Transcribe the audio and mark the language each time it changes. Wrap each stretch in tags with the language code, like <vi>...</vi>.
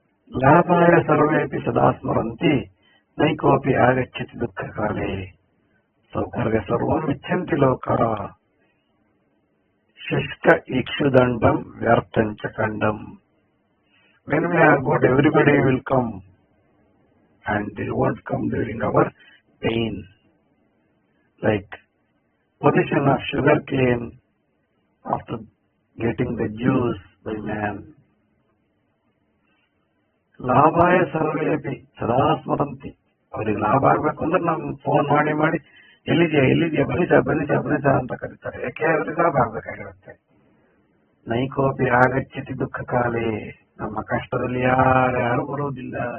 <sa>ಲಾಭಾಯ ಸರ್ವೇಪಿ ಸದಾ ಸ್ಮರಂತಿ ನೈಕೋಪಿ ಆಗಚ್ಚತಿ ದುಃಖ ಕಾಲೇ ಸೌಕರ್ಯ ಸರ್ವಂ ಇಚ್ಛಂತಿ ಲೋಕರ ಶುಷ್ಕ ಇಕ್ಷುದಂಡಂ ವ್ಯರ್ಥಂಚ ಖಂಡಂ.</sa> <en>When we are good, everybody will come and they won't come during our pain. Like position of sugar cane after getting the juice by man.</en> <sa>ಲಾಭಾಯ ಸರ್ವೇಪಿ ಸದಾ ಸ್ಮರಂತಿ,</sa> <kn>ಅವ್ರಿಗೆ ಲಾಭ ಆಗ್ಬೇಕು ಅಂದ್ರೆ ನಮ್ಗೆ ಫೋನ್ ಮಾಡಿ ಮಾಡಿ ಎಲ್ಲಿದೆಯಾ ಬನ್ನಿಸ ಅಂತ ಕರೀತಾರೆ. ಯಾಕೆ ಅವ್ರಿಗೆ ಲಾಭ ಆಗ್ಬೇಕಾಗಿರುತ್ತೆ.</kn> <sa>ನೈಕೋಪಿ ಆಗಚ್ಚತಿ ದುಃಖ ಕಾಲೇ,</sa> <kn>ನಮ್ಮ ಕಷ್ಟದಲ್ಲಿ ಯಾರ್ಯಾರು ಬರೋದಿಲ್ಲ.</kn>